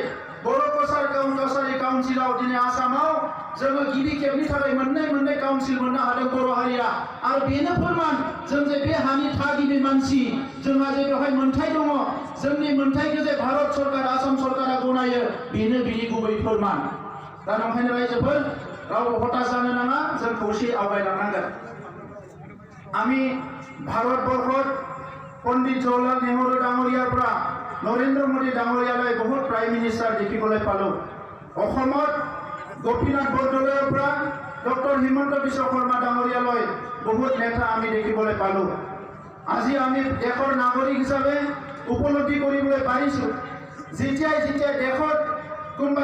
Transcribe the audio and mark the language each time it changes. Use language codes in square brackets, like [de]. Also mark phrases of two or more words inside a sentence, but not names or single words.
[brx] बर' कसारि काउन्सिलाव दिनै आसामाव जोङो गिबि खेबनि थाखाय मोननै काउन्सिल मोननो हादों बर' हारिया आरो बेनो फोरमान जों जे बे हानि थागिबि मानसि जोंहा जे बेवहाय मोन्थाय दङ जोंनि मोन्थायखौ जे भारत सरकार आसाम सरकारा गनायो बेनो बिनि गुबै फोरमान दा नंखायनो रायजोफोर रावबो हताश जानो नाङा जों खौसेयै आवगायलांनांगोन [as] আমি ভারতবর্ষত পণ্ডিত জৱাহৰলাল নেহৰু ডাঙৰীয়াৰ পৰা নৰেন্দ্ৰ মোদী ডাঙৰীয়ালৈ বহুত [en] prime minister [as] দেখিবলৈ পালোঁ অসমত গোপীনাথ বৰদলৈৰ পৰা ডক্টৰ হিমন্ত বিশ্ব শৰ্মা ডাঙৰীয়ালৈ বহুত নেতা আমি দেখিবলৈ পালোঁ আজি আমি দেশৰ নাগৰিক হিচাপে উপলব্ধি কৰিবলৈ পাৰিছোঁ যেতিয়াই দেশত কোনোবা